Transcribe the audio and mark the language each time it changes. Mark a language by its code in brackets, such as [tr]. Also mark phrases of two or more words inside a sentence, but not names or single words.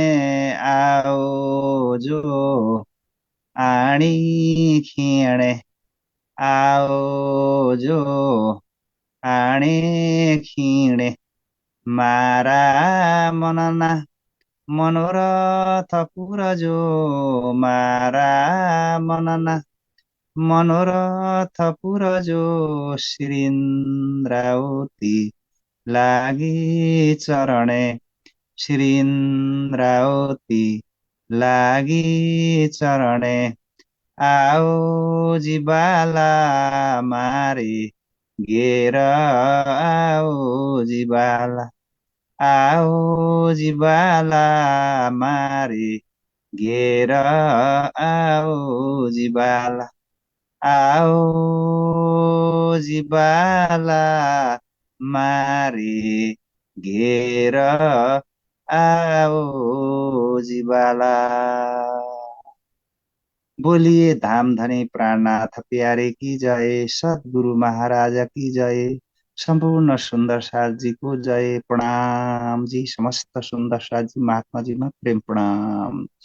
[gu] આઓ જો આણી ખિંડે આઓ જો આણે ખિંડે મારા મનના મનોરથ પુરજો। મારા મનના મનોરથ પુરજો શ્રીન્દ્રાવતી લાગિ ચરણે। શ્રીન્દ્રાવતી લાગિ ચરણે। આઓ જીવાલા મારે ઘેર આઓ જીવાલા। આઓ જીવાલા મારે ઘેર આઓ જીવાલા। આઓ જીવાલા મારે ઘેર આઓ જીવાલા। [hi] बोलिए धाम धनी प्राणनाथ प्यारे की जय, सद्गुरु महाराज की जय, संपूर्ण सुंदर साथ जी को जय। प्रणाम जी, समस्त सुंदर साथ जी महात्मा जी में प्रेम प्रणाम।